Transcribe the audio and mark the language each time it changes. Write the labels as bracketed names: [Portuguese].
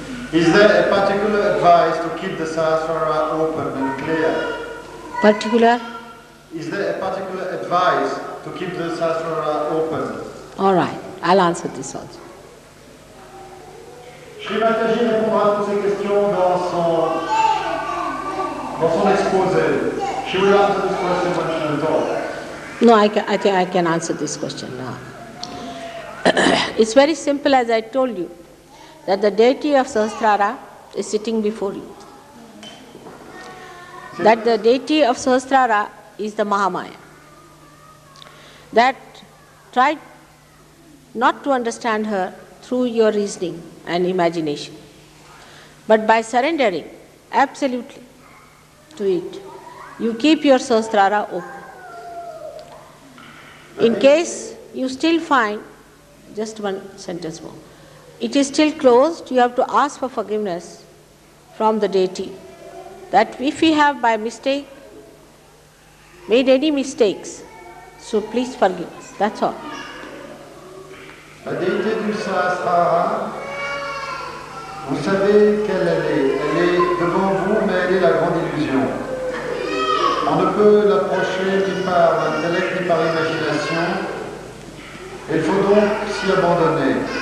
[English] Is there a particular advice to keep the Sahasrara open and clear? Particular? Is there a particular advice to keep the Sahasrara open? All right, I'll answer this also. [French] Shri Mataji répondra à toutes ces questions dans son exposé. [English] She will answer this question when she will talk. No, I think I can answer this question now. It's very simple, as I told you, that the deity of Sahasrara is sitting before you. That the deity of Sahasrara is the Mahamaya. That try not to understand her through your reasoning and imagination, but by surrendering absolutely to it, you keep your Sahasrara open. In case you still find, just one sentence more, it is still closed, you have to ask for forgiveness from the deity. That if we have by mistake made any mistakes, so please forgive us. That's all. [French] La déité du Sahasrara, vous savez quelle elle est. Elle est devant vous, mais elle est la grande illusion. On ne peut l'approcher ni par l'intellect ni par l'imagination. Il faut donc s'y abandonner.